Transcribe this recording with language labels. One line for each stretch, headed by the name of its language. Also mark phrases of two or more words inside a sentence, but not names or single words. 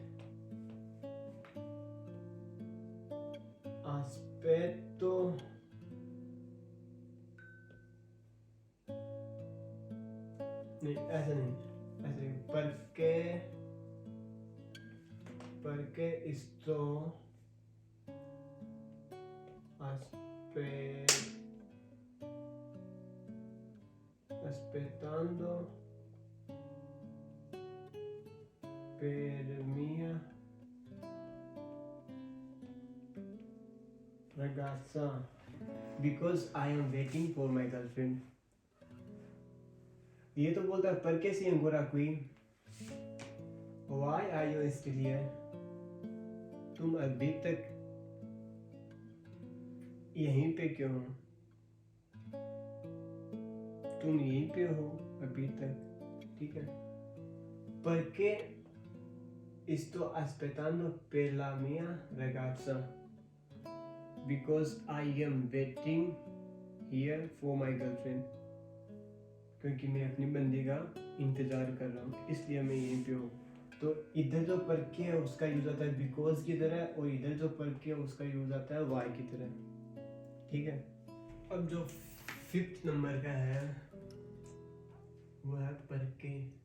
Hindi: aspetto नहीं, ऐसा नहीं, ऐसे
Italian: perché sto aspettando per mia ragazza,
English: because I am waiting for my girlfriend।
Hindi: ये तो बोलता है
Italian: perché sei ancora qui,
English: why are you still here,
Hindi: तुम अभी तक यहीं पे क्यों हो, तुम यहीं पे हो अभी तक। ठीक है,
Italian: perché sto aspettando per la mia ragazza,
English: because I am waiting here for my girlfriend,
Hindi: क्योंकि मैं अपनी बंदी का इंतजार कर रहा हूँ, इसलिए मैं यहीं पे हूँ। तो इधर जो परके है उसका यूज आता है बिकॉज की तरह, और इधर जो परके है उसका यूज आता है वाई की तरह। ठीक है, अब जो 5th नंबर का है वो है परके।